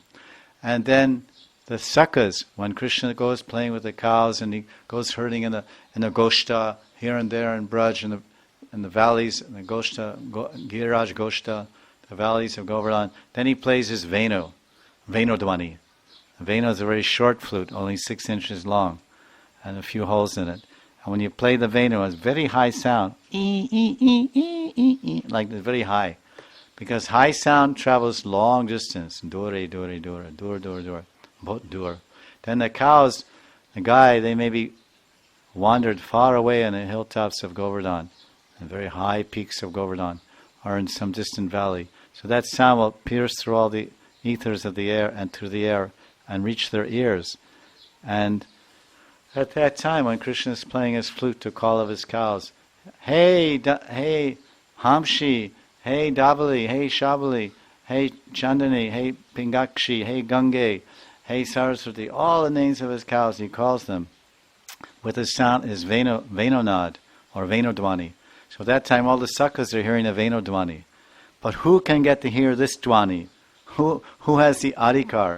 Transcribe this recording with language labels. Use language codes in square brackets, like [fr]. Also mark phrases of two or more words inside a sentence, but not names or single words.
[en] And then the sakas, when Krishna goes playing with the cows and he goes herding in the Goshta here and there in Braj, in the valleys, in the Goshta, Giriraj Goshta, the valleys of Govardhan, then he plays his Venu, Venodwani. Venu is a very short flute, only 6 inches long, and a few holes in it. And when you play the Venu, it's very high sound, like it's very high, because high sound travels long distance, [bn] দূরে, দূরে, দূরে, [hi] दूर, दूर, दूर, बहुत, दूर. [en] Then the cows, the guy, they maybe wandered far away on the hilltops of Govardhan, and very high peaks of Govardhan, or in some distant valley. So that sound will pierce through all the ethers of the air and through the air and reach their ears. And at that time, when Krishna is playing his flute to call of his cows, hey Hamshi, hey Davali, hey Shabali, hey Chandani, hey Pingakshi, hey Gange, hey Saraswati, all the names of his cows, he calls them with the sound is Venonad or Venodwani. So at that time all the sakas are hearing a Venodwani. But who can get to hear this Dwani? Who has the adhikar?